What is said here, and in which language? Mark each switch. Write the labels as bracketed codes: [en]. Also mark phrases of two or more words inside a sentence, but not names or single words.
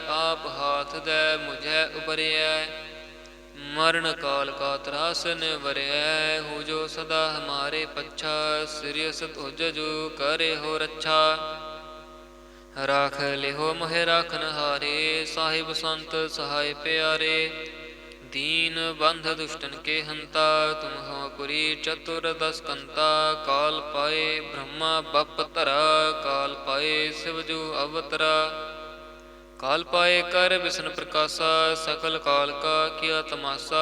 [bra] आप हाथ दै मुझै उबरियै, मरन काल का त्रास निवरियै। हो जो सदा हमारे पच्छा, सिरियस तुज जो करे हो रच्छा। राख लिहो मोहि राखन हारे, साहिब संत सहाइ पियारे। दीन बंध दुष्टन के हंता, तुम हो पुरी चतुर दस कंता। काल पाए ब्रह्मा बप तरा, काल पाए शिवजू अवतरा। काल पाए कर विष्णु प्रकाशा, सकल काल का किया तमाशा।